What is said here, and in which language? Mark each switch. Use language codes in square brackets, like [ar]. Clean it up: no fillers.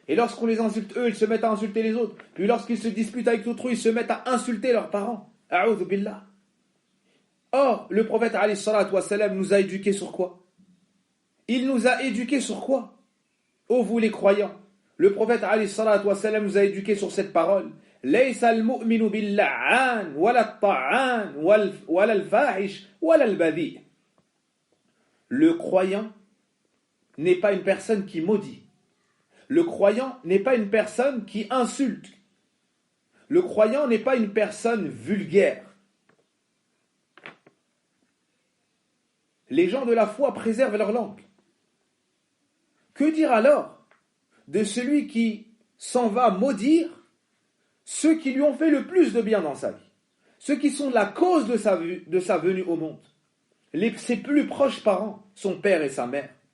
[fr] Et lorsqu'on les insulte eux, ils se mettent à insulter les autres. Puis lorsqu'ils se disputent avec autrui, ils se mettent à insulter leurs parents. [ar] A'udhu billah. [fr] Or, le prophète [ar] alayhi salatu wa salam [fr] nous a éduqués sur quoi? Il nous a éduqués sur quoi? Ô vous les croyants, le prophète [ar] alayhi salatu wa salam [fr] nous a éduqués sur cette parole. [ar] ليس المؤمن باللعان ولا الطعان ولا الفاحش ولا البذيء. [fr] Le croyant n'est pas une personne qui maudit. Le croyant n'est pas une personne qui insulte. Le croyant n'est pas une personne vulgaire. Les gens de la foi préservent leur langue. Que dire alors de celui qui s'en va maudire ceux qui lui ont fait le plus de bien dans sa vie, ceux qui sont la cause de sa venue au monde, ses plus proches parents, son père et sa mère?